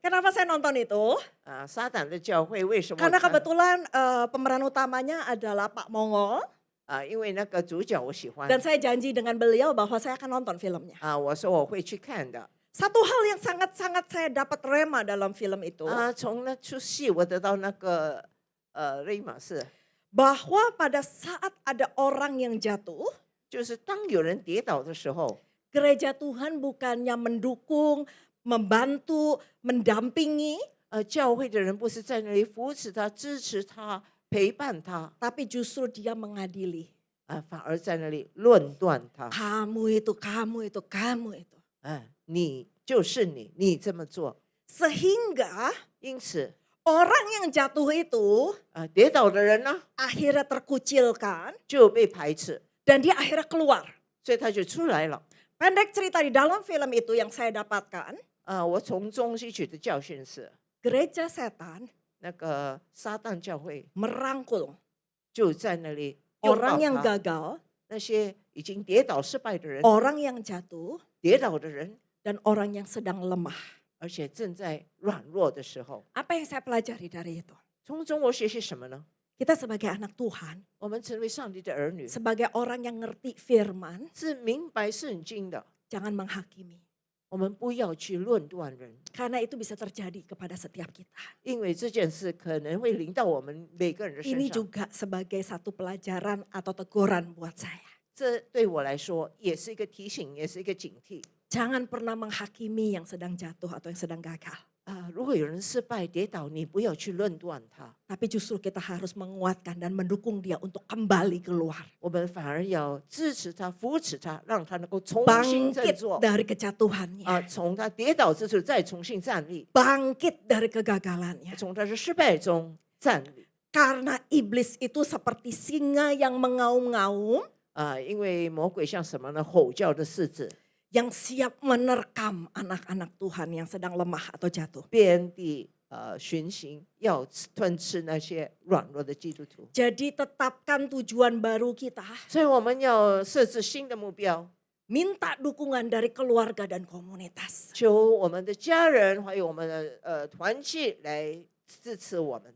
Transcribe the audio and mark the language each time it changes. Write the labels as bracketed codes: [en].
[id] Kenapa saya nonton itu? [zh] 撒旦的教会，为什么我 [id] Karena [zh] 看？ [id] kebetulan pemeran utamanya adalah Pak Mongol. [zh] 因为那个主角我喜欢 [id] Dan saya janji dengan beliau bahwa saya akan nonton filmnya. [zh] 我说我会去看的。 [id] Satu hal yang sangat-sangat saya dapat rema dalam film itu. [zh] 从那出戏我得到那个瑞玛是， [id] Bahwa pada saat ada orang yang jatuh, [zh] 就是当有人跌倒的时候， [id] gereja Tuhan bukannya mendukung, membantu, mendampingi, [zh] 教会的人不是在那里扶持他、支持他、陪伴他， [id] tapi justru dia mengadili. [zh] 反而在那里论断他。 [id] Kamu itu, kamu itu, kamu itu. [zh] 你就是你，你这么做。 [id] Sehingga [zh] 因此， [id] orang yang jatuh itu [zh] 跌倒的人呢 [id] akhirnya terkucilkan [zh] 就被排斥， [id] dan dia akhirnya keluar. [zh] 所以他就出来了。 [id] Pendek cerita di dalam film itu yang saya dapatkan, [zh] 我从中吸取的教训是， [id] gereja setan [zh] 那个撒旦教会 [id] merangkul [zh] 就在那里拥抱 [id] orang yang [zh] 他， [id] gagal, [zh] 那些已经跌倒失败的人， [id] orang yang jatuh, [zh] 跌倒的人， [id] dan orang yang sedang lemah. [zh] 而且正在软弱的时候， [id] Apa yang saya pelajari dari itu? [zh] 从中我学习什么呢？ [id] Kita sebagai anak Tuhan, [zh] 我们成为上帝的儿女， [id] sebagai orang yang ngerti firman, [zh] 是明白圣经的， [id] jangan menghakimi. [zh] 我们不要去论断人， [id] Karena itu bisa terjadi kepada setiap kita. [zh] 因为这件事可能会临到我们每个人的身 [id] Ini [zh] 上。 [id] juga sebagai satu pelajaran atau teguran buat saya. [zh] 这对我来说也是一个提醒，也是一个警惕。 [id] Jangan pernah menghakimi yang sedang jatuh atau yang sedang gagal. [zh] 如果有人失败跌倒，你不要去论断他， [id] Tapi justru kita harus menguatkan dan mendukung dia untuk kembali keluar. [zh] 我们反而要支持他、扶持他，让他能够重新振 [id] Bangkit [zh] 作。 [id] dari kejatuhannya. [zh] 从他跌倒之处再重新站立， [id] Bangkit dari kegagalannya. [zh] 从他的失败中站立。 [id] Karena iblis itu seperti singa yang mengaum-ngaum, [zh] 因为魔鬼像什么呢？吼叫的狮子， [id] yang siap menerkam anak-anak Tuhan yang sedang lemah atau jatuh. [zh] 遍地巡行，要吞吃那些软弱的基督徒。 [id] Jadi tetapkan tujuan baru kita. [zh] 所以我们要设置新的目标， [id] Minta dukungan dari keluarga dan komunitas. [zh] 求我们的家人还有我们的团契来支持我们。